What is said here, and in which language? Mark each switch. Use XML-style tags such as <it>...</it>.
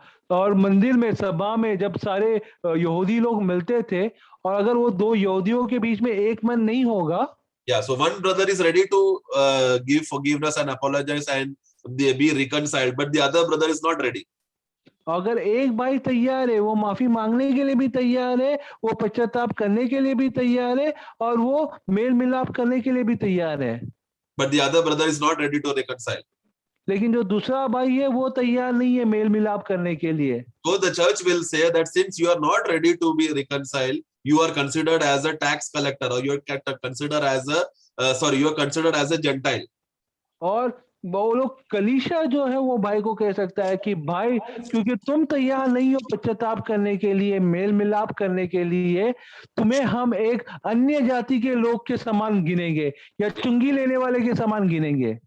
<hi>और मंदिर में सभा में जब सारे यहूदी लोग मिलते थे और अगर वो 2 यहूदियों के बीच में एक मन नहीं होगा,</hi> <en>yeah, so one brother is ready to give forgiveness and apologize and they be reconciled, but the other brother is not ready.</en> <hi>अगर एक भाई तैयार है, वो माफी मांगने के लिए भी तैयार है, वो पश्चाताप करने के लिए भी तैयार है और वो मेल मिलाप करने के लिए भी तैयार है,</hi> <en>But the other brother is not ready to reconcile.</en> <hi>लेकिन जो दूसरा भाई है वो तैयार नहीं है मेल मिलाप करने के लिए।</hi> <en>So the church will say that since you are not ready to be reconciled, you are considered as a tax collector, or you are considered as you are considered as a Gentile.</en> <hi>और वो लोग कलीसिया जो है वो भाई को कह सकता है कि भाई क्योंकि तुम तैयार नहीं हो पश्चाताप करने के लिए, मेल मिलाप करने के लिए, तुम्हें हम एक अन्य जाति के लोग के समान गिनेंगे या चुंगी लेने वाले के समान गिनेंगे।</hi>